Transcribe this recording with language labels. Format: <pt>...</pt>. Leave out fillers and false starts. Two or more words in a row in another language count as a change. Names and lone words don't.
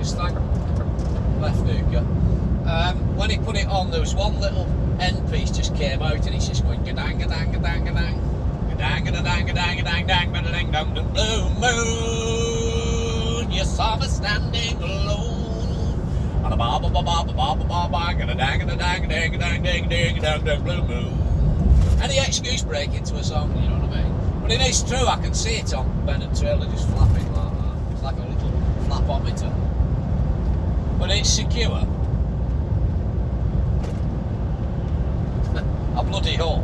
<en>Just thank left hookah. When he put it on, there was one little end piece just came out, and it's just going gadang gadang gadang gadang. Gadang gadang gadang gadang gadang gadang gadang gadang. Blue moon, you saw me standing alone. And a ba ba ba ba ba ba ba ba gadang gadang gadang gadang gadang gadang blue moon. Any excuse break into a song, you know what I mean? But it is true, I can see it on bed and trailer just flapping like that. It's like a little flapometer. But it's secure. A bloody hole.</en>